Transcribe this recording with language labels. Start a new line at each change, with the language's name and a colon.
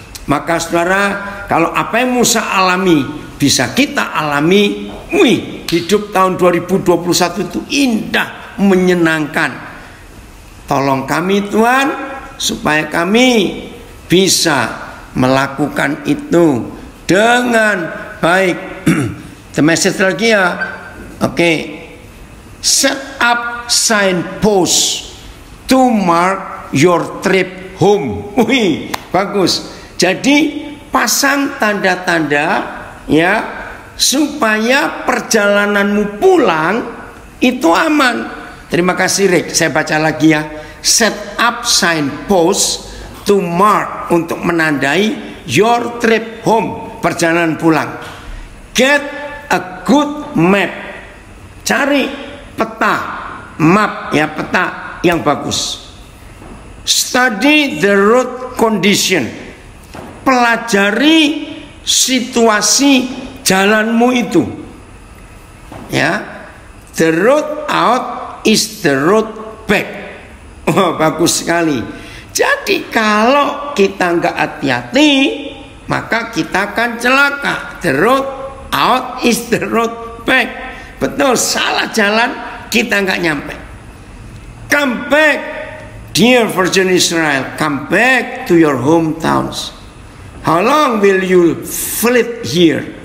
Indonesian: Maka saudara, kalau apa yang Musa alami bisa kita alami, hidup tahun 2021 itu indah, menyenangkan. Tolong kami Tuhan, supaya kami bisa melakukan itu dengan baik.
English: The message
Indonesian: lagi ya. Oke.
English: Set up signpost to mark your trip home.
Indonesian: Wih, bagus. Jadi pasang tanda-tanda, ya, supaya perjalananmu pulang itu aman. Terima kasih Rick. Saya baca lagi ya.
English: Set up signpost to mark,
Indonesian: untuk menandai
English: your trip home,
Indonesian: perjalanan pulang.
English: Get a good map.
Indonesian: Cari peta, map ya, peta yang bagus.
English: Study the road condition.
Indonesian: Pelajari situasi jalanmu itu. Ya.
English: The road out is the road back.
Indonesian: Oh, bagus sekali. Jadi kalau kita nggak hati-hati, maka kita akan celaka.
English: The road out is the road back.
Indonesian: Betul, salah jalan kita nggak nyampe.
English: Come back, dear Virgin Israel. Come back to your hometowns. How long will you flit here?